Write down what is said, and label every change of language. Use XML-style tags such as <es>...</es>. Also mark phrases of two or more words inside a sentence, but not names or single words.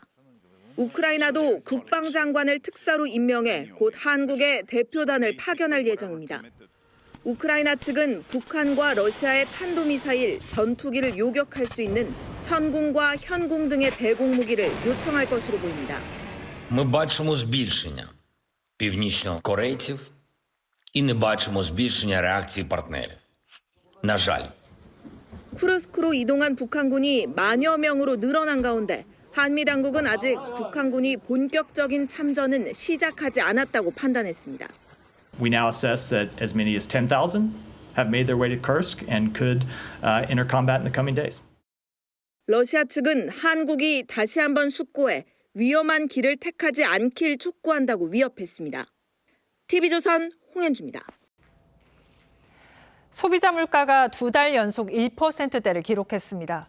<ko>우크라이나도 국방장관을 특사로 임명해 곧 한국에 대표단을 파견할 예정입니다. 우크라이나 측은 북한과 러시아의 탄도미사일, 전투기를 요격할 수 있는 천궁과 현궁 등의 대공무기를 요청할 것으로 보입니다.</ko> <uk>Ми бачимо збільшення північнокорейців і не бачимо збільшення реакції партнерів. На жаль.</uk> <ko>쿠르스크로 이동한 북한군이 만여 명으로 늘어난 가운데 한미 당국은 아직 북한군이 본격적인 참전은 시작하지 않았다고 판단했습니다.</ko> <en>We now assess that as many as 10,000 have made their way to Kursk and could enter combat in the coming days.</en> <ko>러시아 측은 한국이 다시 한번 숙고해 위험한 길을 택하지 않길 촉구한다고 위협했습니다. TV조선 홍현주입니다. 소비자 물가가 2달 연속 1%대를 기록했습니다.</ko>